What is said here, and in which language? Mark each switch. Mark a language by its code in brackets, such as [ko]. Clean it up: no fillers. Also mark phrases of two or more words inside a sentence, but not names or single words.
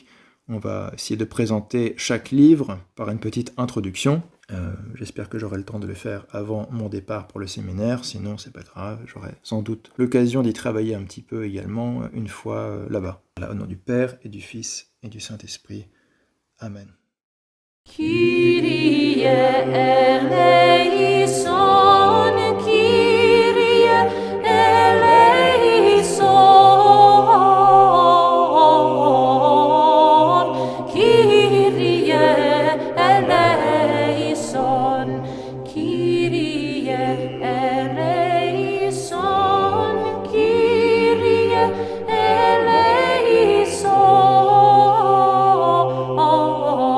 [fr] On va essayer de présenter chaque livre par une petite introduction. J'espère que j'aurai le temps de le faire avant mon départ pour le séminaire, sinon c'est pas grave, j'aurai sans doute l'occasion d'y travailler un petit peu également une fois là-bas. Voilà, au nom du Père et du Fils et du Saint-Esprit. Amen. [el] Κύριε ἐλέησον, Κύριε ἐλέησον, Κύριε ἐλέησον, Κύριε ἐλέησον, Κύριε ἐλέησον.